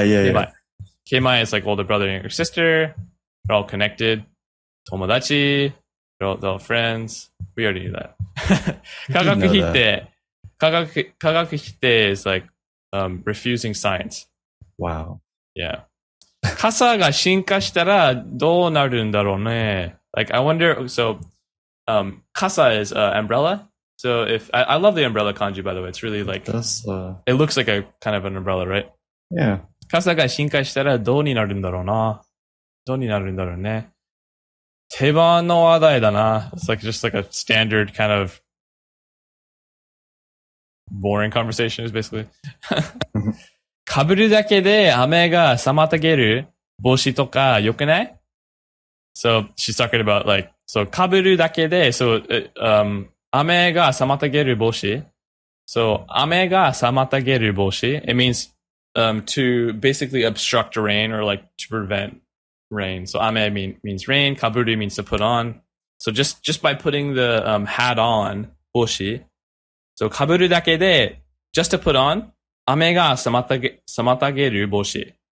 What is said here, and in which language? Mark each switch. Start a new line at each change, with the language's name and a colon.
English: yeah. K-mai is like older brother and younger sister. They're all connected. Tomodachi. They're all friends. We already knew that.
Japanese: 科学否定. 科学否定
English: is like refusing science. Wow. Yeah.
Japanese: 傘が進化したらどうなるんだろうね.
English: Like, I wonder, so, kasa is umbrella. So if, I love the umbrella kanji, by the way. It's really like, it looks like a kind of an umbrella, right? Yeah.
Japanese: 傘が進化したらどうになるんだろうな。どうになるんだろうね。定番の話題だな.
English: It's like just like a standard kind of boring conversation is basically.
Japanese: 被るだけで雨が妨げる帽子とか良くない?
English: So she's talking about like, so
Japanese: 被るだけで,
English: so,
Japanese: 雨が妨げる帽子. So 雨が妨げる帽子.
English: It means, to basically obstruct rain or like to prevent rain. So 雨 means rain. 被る means to put on. So just by putting the, hat on, 帽子. So
Japanese: 被るだけで,
English: just to put on,
Japanese: 雨が妨げる帽子.